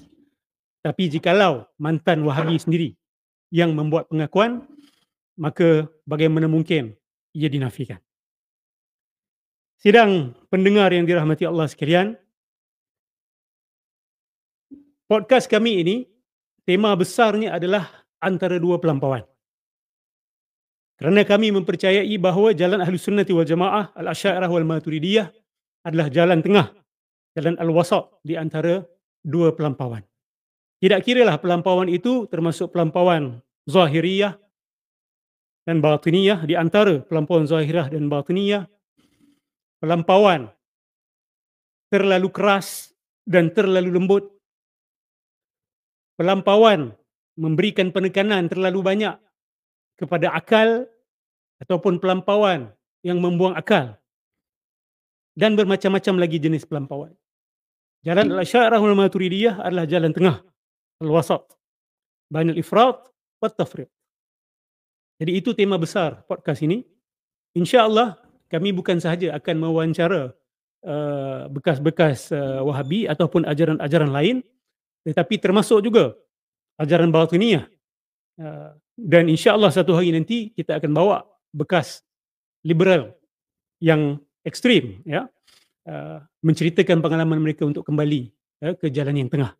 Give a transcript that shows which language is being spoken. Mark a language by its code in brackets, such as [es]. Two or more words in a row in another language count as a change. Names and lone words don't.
[ms] Tapi jikalau mantan Wahabi sendiri yang membuat pengakuan, maka bagaimana mungkin ia dinafikan. Sidang pendengar yang dirahmati Allah sekalian, podcast kami ini, tema besarnya adalah antara dua pelampauan. Kerana kami mempercayai bahawa jalan [ar] أهل السنة والجماعة, الأشعرية والماتريدية [ms] adalah jalan tengah, jalan al-wasat di antara dua pelampauan. Tidak kiralah pelampauan itu termasuk pelampauan Zahiriyah dan Batiniyah. Di antara pelampauan Zahiriyah dan Batiniyah, pelampauan terlalu keras dan terlalu lembut, pelampauan memberikan penekanan terlalu banyak kepada akal ataupun pelampauan yang membuang akal, dan bermacam-macam lagi jenis pelampauan. Jalan [ar] الأشعرية والماتريدية [ms] adalah jalan tengah, [ar] الوسط، بين الإفراط والتفريط. [ms] Jadi itu tema besar podcast ini. Insya-Allah kami bukan sahaja akan mewawancara bekas-bekas Wahabi ataupun ajaran-ajaran lain, tetapi termasuk juga ajaran Batiniyah. Dan insya-Allah satu hari nanti kita akan bawa bekas liberal yang ekstrim, ya, menceritakan pengalaman mereka untuk kembali ke jalan yang tengah.